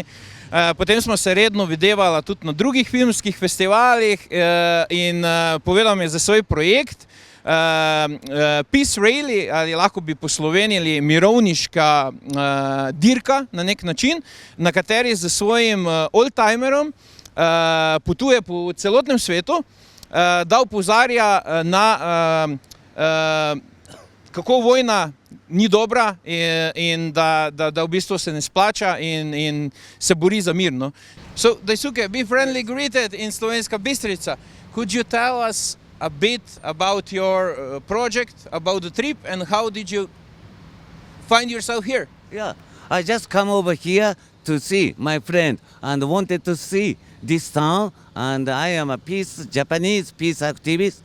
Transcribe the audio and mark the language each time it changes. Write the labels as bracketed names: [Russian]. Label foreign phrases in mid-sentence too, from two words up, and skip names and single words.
[Slovenian] Potem smo se redno videvala tudi na drugih filmskih festivalih in povedal mi je za svoj projekt Peace Rally, ali lahko bi poslovenili mirovniška dirka na nek način, na kateri z svojim oldtimerom potuje po celotnem svetu, da opozarja na kako vojna ni dobra in da v bistvu se ne splača in se bori za mir. [English] No? So, Daisuke, be friendly greeted in Slovenska Bistrica. Could you tell us a bit about your project, about the trip, and how did you find yourself here? Yeah, I just come over here to see my friend and wanted to see this town, and I am a Japanese peace activist.